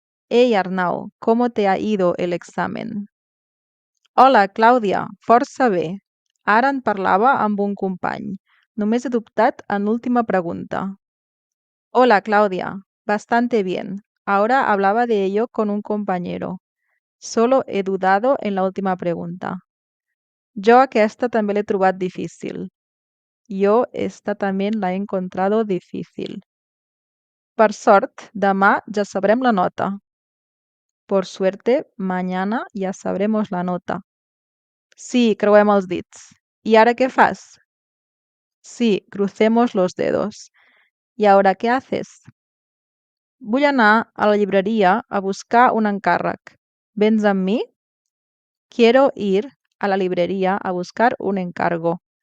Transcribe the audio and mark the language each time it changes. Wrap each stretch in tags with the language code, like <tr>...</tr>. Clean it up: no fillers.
<es>Ei, Arnau, ¿cómo te ha ido el examen?</es> <ca>Hola, Clàudia, força bé. Ara en parlava amb un company. Només he dubtat en l'última pregunta.</ca> <es>Hola, Clàudia, bastante bien. Ahora hablaba de ello con un compañero. Solo he dudado en la última pregunta.</es> <ca>Jo aquesta també l'he trobat difícil.</ca> <es>Yo esta también la he encontrado difícil.</es> <ca>Per sort, demà ja sabrem la nota.</ca> <es>Por suerte, mañana ya sabremos la nota.</es> <ca>Sí, creuem els dits. ¿Y ahora qué fas?</ca> <es>Sí, crucemos los dedos. ¿Y ahora qué haces?</es> <ca>Vull anar a la llibreria a buscar un encàrrec. ¿Vens amb mi?</ca> <es>Quiero ir a la librería a buscar un encargo.</es>